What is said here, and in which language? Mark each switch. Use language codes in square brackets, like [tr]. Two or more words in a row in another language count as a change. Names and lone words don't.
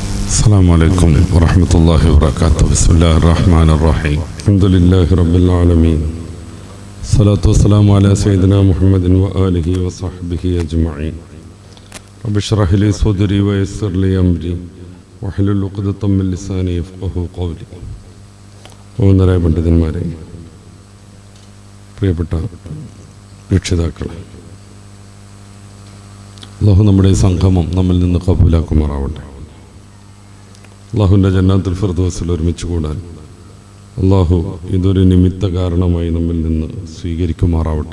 [ar] السلام عليكم ورحمة الله وبركاته. بسم الله الرحمن الرحيم. الحمد لله رب العالمين. الصلاة والسلام على سيدنا محمد وآله وصحبه أجمعين. رب اشرح لي صدري ويسر لي أمري واحلل عقدة من لساني يفقهوا قولي. [ml] ഓന്നരായ പണ്ഡിതന്മാരെ, പ്രിയപ്പെട്ട രക്ഷിതാക്കളെ, അല്ലാഹു നമ്മുടെ ഈ സംഗമം നമ്മിൽ നിന്ന് കബൂലാക്കുമാറാവട്ടെ. അള്ളാഹുവിൻ്റെ ജന്നാത്തുൽ ഫിർദൗസിൽ ഒരുമിച്ച് കൂടാൻ അള്ളാഹു ഇതൊരു നിമിത്ത കാരണമായി നമ്മിൽ നിന്ന് സ്വീകരിക്കുമാറാവട്ടെ.